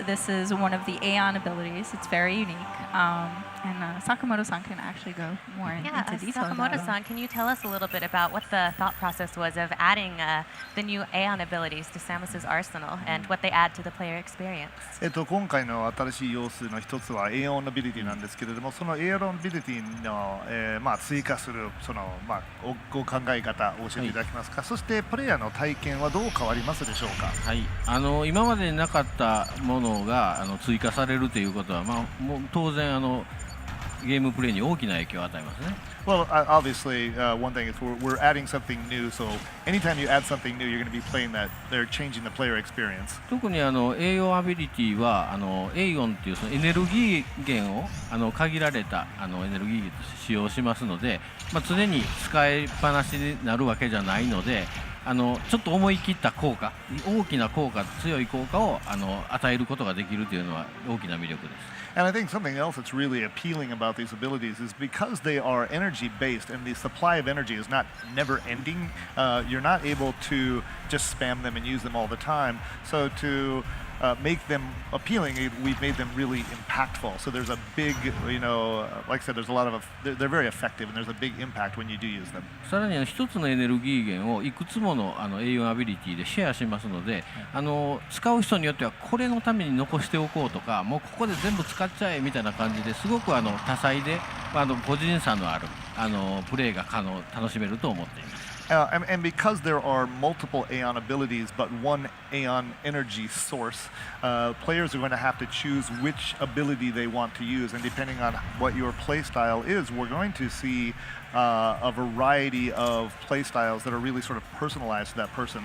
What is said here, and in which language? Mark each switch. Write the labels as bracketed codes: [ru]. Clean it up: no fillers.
[en] This is one of the Aeon abilities. It's very unique. And Sakamoto-san can actually go more into detail. Sakamoto-san, can you tell us a little bit about what the thought process was of adding the new Aeon abilities to Samus's arsenal and what they add to the player experience? [ja] 今回の新しい要素の一つは Aeon Ability なんですけれども、その Aeon Ability の、追加するご考え方を教えていただけますか。そしてプレイヤーの体験はどう変わりますでしょうか。はい、今までなかったものが追加されるということは、もう当然ゲームプレイに大きな影響を与えますね。 [en] Well, obviously, one thing is we're adding something new. So anytime you add something new, you're going to be playing that. They're changing the player experience. [ja] 特に栄養アビリティはエイオンっていうそのエネルギー源を限られたエネルギー源として使用しますので、常に使いっぱなしになるわけじゃないので、ちょっと思い切った効果、大きな効果、強い効果を与えることができるというのは大きな魅力です。 [en] And I think something else that's really appealing about these abilities is because they are energy-based and the supply of energy is not never-ending, you're not able to just spam them and use them all the time. So to make them appealing, we've made them really impactful. So there's a big, like I said, there's a lot of, they're very effective and there's a big impact when you do use them. [ja] さらに一つのエネルギー源をいくつもの栄養アビリティでシェアしますので、使う人によってはこれのために残しておこうとか、もうここで全部使っちゃえみたいな感じですごく多彩で個人差のあるプレイが楽しめると思っています。 [en] And because there are multiple Aeon abilities but one Aeon energy source, players are going to have to choose which ability they want to use. And depending on what your play style is, we're going to see a variety of play styles that are really sort of personalized to that person.